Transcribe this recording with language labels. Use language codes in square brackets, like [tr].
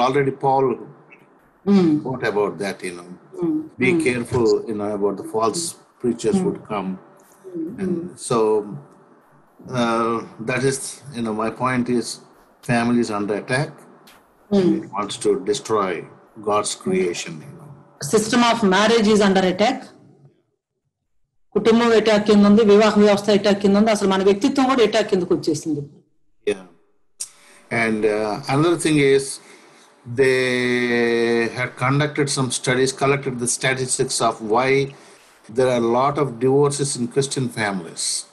[en] Already Paul wrote about that, Be careful, about the false preachers would come. And so that is, my point is, family is under attack. It wants to destroy God's creation. System of marriage is under attack. [te] కుటుంబం attack కింద ఉంది, వివాహ వ్యవస్థ attack కింద ఉంది, అసలు మన వ్యక్తిత్వం కూడా అటాక్ కిందకు వచ్చేసింది. [en] Yeah. And another thing is, they had conducted some studies, collected the statistics of why there are a lot of divorces in Christian families.